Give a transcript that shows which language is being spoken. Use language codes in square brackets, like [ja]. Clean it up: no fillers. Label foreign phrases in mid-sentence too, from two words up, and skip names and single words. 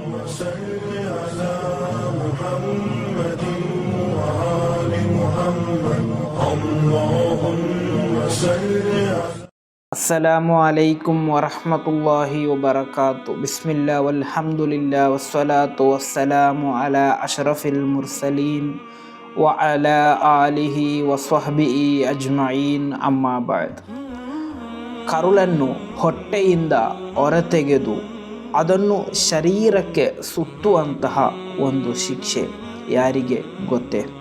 [ar] صل على محمد وآل محمد اللهم صل على السلام عليكم ورحمة الله وبركاته. بسم الله والحمد لله والصلاة والسلام على أشرف المرسلين وعلى آله وصحبه أجمعين. أما بعد. [kn] ಕರುಳನ್ನು ಹೊಟ್ಟೆಯಿಂದ ಹೊರತೆಗೆದು ಅದನ್ನು ಶರೀರಕ್ಕೆ ಸುತ್ತುವಂತಹ ಒಂದು ಶಿಕ್ಷೆ ಯಾರಿಗೆ ಗೊತ್ತೇ?